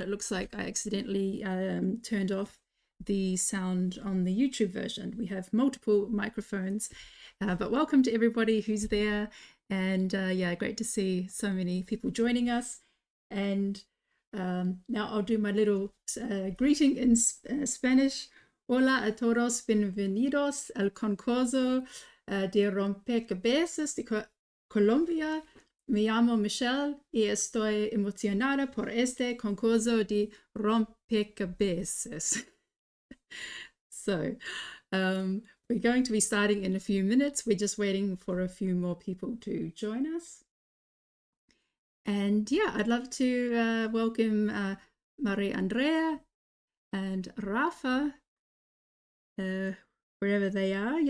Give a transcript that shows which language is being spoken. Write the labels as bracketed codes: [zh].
[en] It looks like I accidentally turned off the sound on the YouTube version. We have multiple microphones, but welcome to everybody who's there. And yeah, great to see so many people joining us. And now I'll do my little greeting in Spanish. [es] Hola a todos, bienvenidos al concurso de rompecabezas de Colombia. Me llamo Michelle y estoy emocionada por este concurso de rompecabezas. [en] So, we're going to be starting in a few minutes. We're just waiting for a few more people to join us. And yeah, I'd love to welcome Maria Andrea and Rafa, wherever they are.